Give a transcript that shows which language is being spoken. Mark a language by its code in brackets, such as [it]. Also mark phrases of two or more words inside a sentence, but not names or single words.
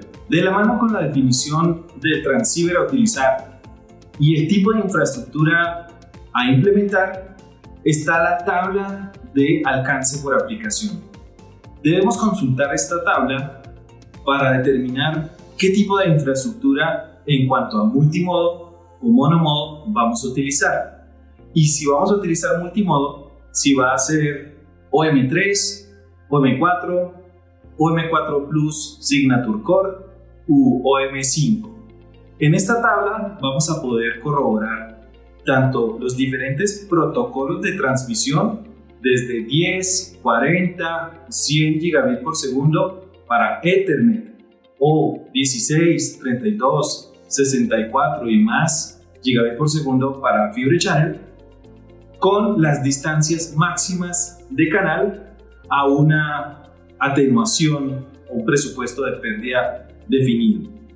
[es] De la mano con la definición del transceiver a utilizar y el tipo de infraestructura a implementar, está la tabla de alcance por aplicación. Debemos consultar esta tabla para determinar qué tipo de infraestructura en cuanto a multimodo o monomodo vamos a utilizar. Y si vamos a utilizar multimodo, si va a ser OM3, OM4, OM4 Plus Signature Core u OM5. En esta tabla vamos a poder corroborar tanto los diferentes protocolos de transmisión desde 10, 40, 100 gigabit por segundo para Ethernet o 16, 32, 64 y más gigabit por segundo para Fibre Channel, con las distancias máximas de canal a una atenuación o un presupuesto de pérdida definido.